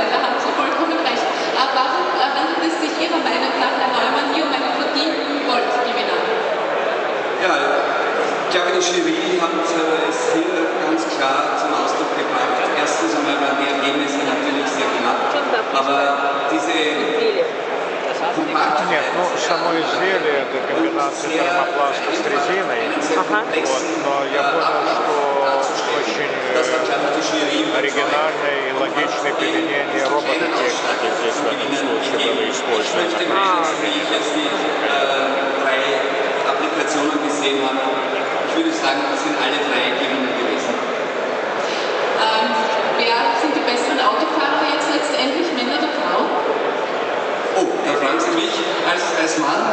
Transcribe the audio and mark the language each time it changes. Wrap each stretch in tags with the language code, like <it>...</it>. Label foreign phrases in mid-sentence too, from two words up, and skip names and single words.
<de>Da haben Sie vollkommen recht. Warum handelt es sich Ihrer Meinung nach, Herr Neumann, hier um einen verdienten Goldgewinner? Ja, ich glaube, die Jury hat es hier ganz klar zum Ausdruck gebracht. Erstens einmal waren die Ergebnisse natürlich sehr knapp, aber diese</de> <ru>Нет, ну само изделие это комбинация термопласта с резиной. Вот, но я понял, что очень оригинальное и логичное применение робототехники здесь в этом случае было использовано.</ru> <de>Applikationen gesehen habe, ich würde sagen, das sind alle drei Gewinner gewesen. Wer sind die besseren Autofahrer jetzt letztendlich, Männer oder Frauen? Oh, da fragen Sie mich als Mann?</de>